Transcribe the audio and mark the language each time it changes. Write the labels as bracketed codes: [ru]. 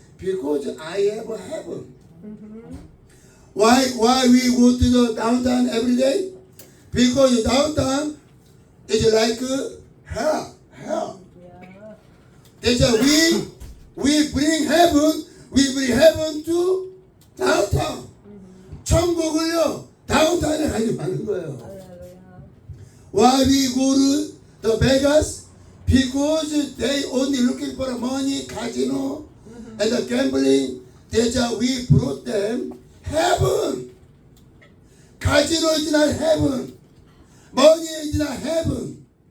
[en] Because I have a heaven. Why we go to the downtown every day? Because downtown is like hell. Yeah. That's why we bring heaven to downtown. [ko] 천국을요 다운타운에 가지 않는 거예요. 할렐루야. [en] Why we go to the Vegas? Because they only looking for money, casino, and the gambling. That's why we brought them heaven. Casino is not heaven. Money is not heaven.